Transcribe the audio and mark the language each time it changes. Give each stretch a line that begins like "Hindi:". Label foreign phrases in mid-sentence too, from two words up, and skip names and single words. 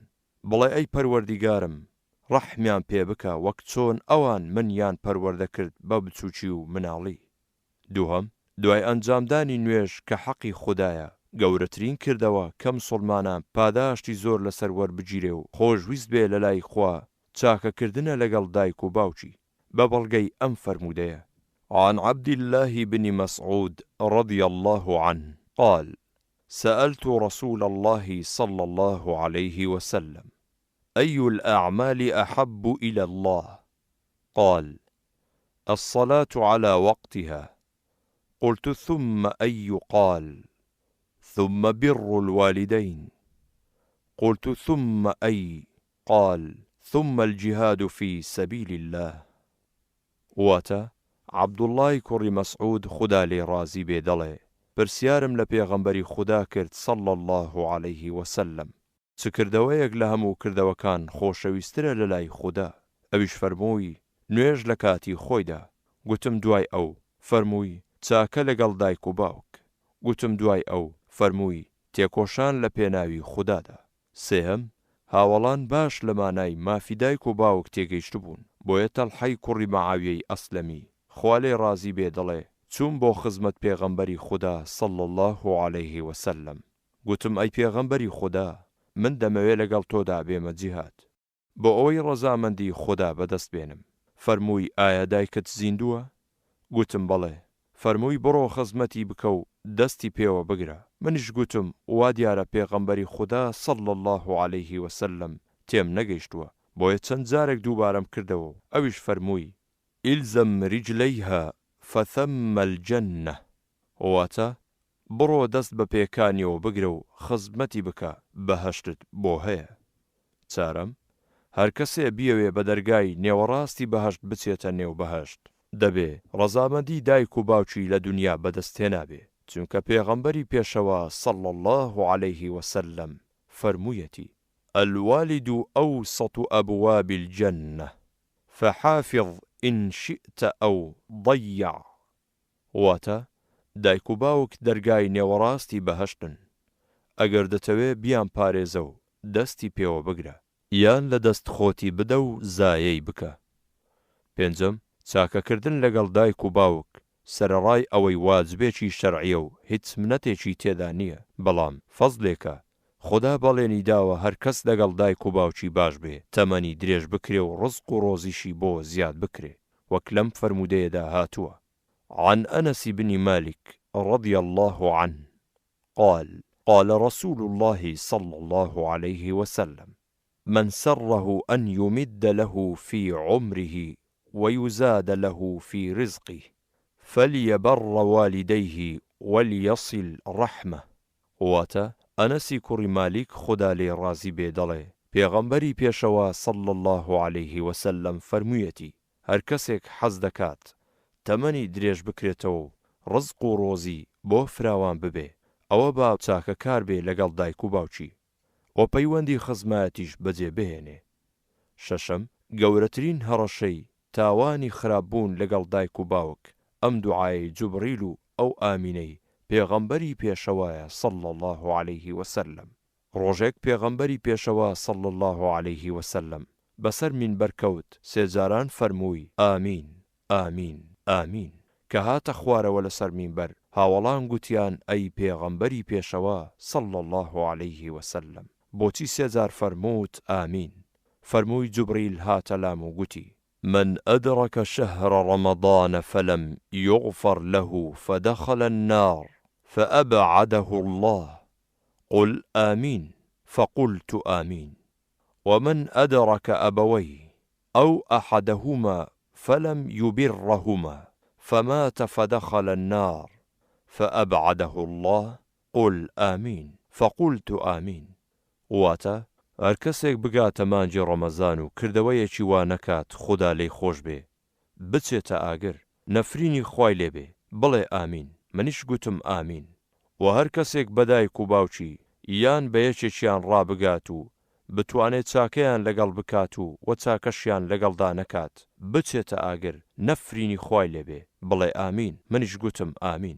Central Kurdish: بڵێ ئەی پەروەردیگارم، ڕەحمیان پێ بکە وەک چۆن ئەوان منیان پەروەردە کرد بە بچووکی و مناڵی. دووهەم، دوای ئەنجامدانی نوێژ کە حەقی خوددایە، گەورەترین کردەوە کە مسڵمانان پاداشتی زۆر لەسەر وەربگیرێ و خۆشویست بێ لە لای خوا چاکەکردنە لەگەڵ دایک و باوکی بە بەڵگەی ئەم فەرموودەیە:
Arabic: عن عبد الله بن مسعود رضي الله عنه قال: سألت رسول الله صلى الله عليه وسلم: أي الأعمال أحب إلى الله؟ قال: الصلاة على وقتها. قلت: ثم أي؟ قال: ثم بر الوالدين. قلت: ثم أي؟ قال: ثم الجهاد في سبيل الله.
Central Kurdish: واتا عبد الله کوڕی مەسعود خدا لێ ڕازی بێ دەڵێ: پرسیارم لە پێغەمبەری خوددا کرد
Arabic: صلى الله عليه وسلم
Central Kurdish: چ کردەوەیەک لە هەموو کردەوەکان خۆشەویسترە لە لای خوددا؟ ئەویش فەرمووی: نوێژ لە کاتی خۆیدا. گوتم: دوای ئەو؟ فەرمووی: چاکە لەگەڵ دایک و باوک. گوتم: دوای ئەو؟ فەرمووی: تێکۆشان لە پێناوی خوددادا. سێهەم، هاوڵان باش لە مانای مافی دایک و باوک تێگەیشت بوون، بۆیە تەلحەی کوڕی مەعاویەی ئەسلەمی خوا لێ ڕازی بێ دەڵێ: چوون بۆ خزمەت پێغەمبەری خوددا
Arabic: صلى الله عليه وسلم.
Central Kurdish: گوتم: ئەی پێغەمبەری خوددا، من دەمەوێت لەگەڵ تۆدا بێمە جیهاد بۆ ئەوەی ڕەزامەندی خوددا بەدەست بێنم. فەرمووی: ئایا دایکت زیندووە؟ گوتم: بەڵێ. فەرمووی: بڕۆ خزمەتی بکە و دەستی پێوە بگرە. منیش گوتم: وا دیارە پێغەمبەری خوددا
Arabic: صلى الله عليه وسلم
Central Kurdish: تێم نەگەیشتووە، بۆیە چەند جارێک دووبارەم کردەوە. ئەویش فەرمووی:
Arabic: ئیلزەم ریجلەیها فەثەممە الجەنە.
Central Kurdish: واتە بڕۆ دەست بە پێکانیەوە بگرە و خزمەتی بکە، بەهەشتت بۆ هەیە. چارەم، هەر کەسێ بیەوێ بە دەرگای نێوەڕاستی بەهەشت بچێتە نێو بەهەشت، دەبێ ڕەزامەندی دایک و باوکی لە دنیا بەدەستهێنابێ، چونکە پێغەمبەری پێشەوە
Arabic: صلى الله عليه وسلم
Central Kurdish: فەرموویەتی:
Arabic: الوالد أوسط أبواب الجنة فحافظ إن شئت أو ضيع.
Central Kurdish: واتە دایک و باوک دەرگای نێوەڕاستی بەهەشتن، ئەگەر دەتەوێ بیان پارێزە و دەستی پێوە بگرە، یان لە دەست خۆتی بدە و زایەی بکە. پێنجەم چاکەکردن لەگەڵ دایک و باوک سەرەڕای ئەوەی واجبێکی شەرعیە و هیچ منەتێکی تێدا نییە، بەڵام فەزلێکە. خوددا بەڵێنی داوە هەر کەس لەگەڵ دایک و باوکی باش بێ تەمەنی درێژ بکرێ و ڕزق و ڕۆزیشی بۆ زیاد بکرێ، وەک لەم فەرمودەیەدا هاتووە.
Arabic: عن أنس بن مالك رضي الله عنه قال قال رسول الله صلى الله عليه وسلم من سره أن يمد له في عمره ويزاد له في رزقه فليبر والديه وليصل رحمه.
Central Kurdish: واتا أنسی کوڕی مالیک خوددا لێ ڕازی بێ دەڵێ پێغەمبەری پێشەوە
Arabic: صلى الله عليه وسلم
Central Kurdish: فەرموویەتی هەر کەسێک حەز دەکات تەمەنی درێژ بکرێتەوە و ڕزق و ڕۆزی بۆ فراوان ببێ ئەوە با چاکەکار بێ لەگەڵ دایک و باوکی و پەیوەندی خزمەتیش بەجێ بهێنێ. شەشەم گەورەترین هەڕەشەی تاوانی خراپبوون لەگەڵ دایک و باوک ئەم دوعای جوبریل و ئەو ئامینەی پێغەمبەری پێشەوایە
Arabic: صلى الله عليه وسلم.
Central Kurdish: ڕۆژێک پێغەمبەری پێشەوە
Arabic: صلى الله عليه وسلم
Central Kurdish: بەسەر مینبەر کەوت سێجاران فەرمووی ئامین ئامین ئامین کە هاتە خوارەوە لەسەر مینبەر هاوڵان گوتیان ئەی پێغەمبەری پێشەوە
Arabic: صلى الله عليه وسلم
Central Kurdish: بۆچی سێجار فەرمووت ئامین؟ فەرمووی جوبریل هاتە لام و گوتی
Arabic: من أدرك شهر رمضان فلم يغفر له فدخل النار فأبعده الله قل آمين فقلت آمين. ومن أدرك أبويه أو أحدهما فلم يبرهما فمات فدخل النار فأبعده الله قل آمين فقلت آمين.
Central Kurdish: واتا هەر کەسێک بگاتە مانجی ڕەمەزان و کردەوەیەکی وا نەکات خوددا لێی خۆش بێ بچێتە ئاگر نەفرینی خوای لێبێ بڵێ ئامین منیش گوتم ئامین. و هەر کەسێک بەدایک و باوکی یان بە یەکێکیان ڕابگات و بتوانێت چاکەیان لەگەڵ بکات و چاکەشیان لەگەڵدا نەکات بچێتە ئاگر نەفرینی خوای لێبێ بڵێ ئامین منیش گوتم ئامین.